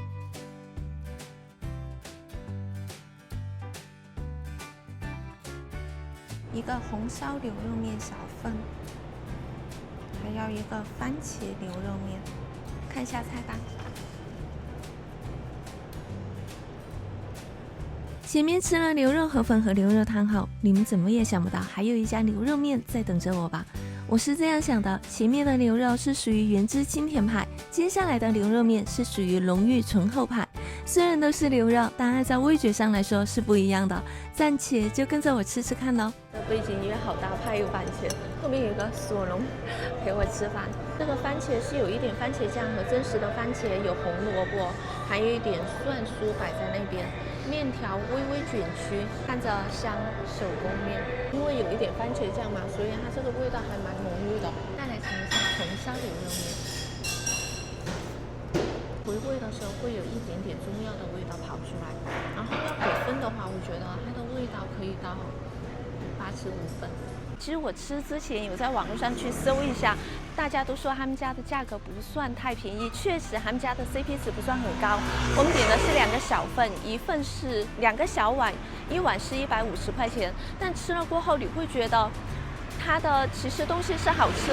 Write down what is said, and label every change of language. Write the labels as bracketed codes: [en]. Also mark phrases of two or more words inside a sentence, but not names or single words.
[zh] 一個紅燒牛肉麵小份，還要一個番茄牛肉麵，看一下菜單。前面吃了牛肉河粉和牛肉湯後，你們怎麼也想不到還有一家牛肉麵在等着我吧？我是這樣想的，前面的牛肉是屬於原汁清甜派，接下來的牛肉麵是屬於濃郁醇厚派。雖然都是牛肉，但按照味覺上來說是不一樣的。暫且就跟着我吃吃看咯。這背景音樂好大派，有番茄，後面有一個索隆陪我吃飯。這個番茄是有一點番茄醬和真實的番茄，有紅蘿蔔，還有一點蒜酥擺在那邊。麵條微微捲曲，看着像手工面。因為有一點番茄醬嘛，所以它這個味道還蠻濃郁的。再來嘗一下紅燒牛肉麵。回味的時候會有一點點中藥的味道跑出來，然後要給分的話，我覺得它的味道可以到85分。其實我吃之前有在網絡上去搜一下，大家都說他們家的價格不算太便宜，確實他們家的 CP 值不算很高。我們點的是2個小份，一份是2個小碗，一碗是150塊錢，但吃了過後你會覺得它的其實東西是好吃的。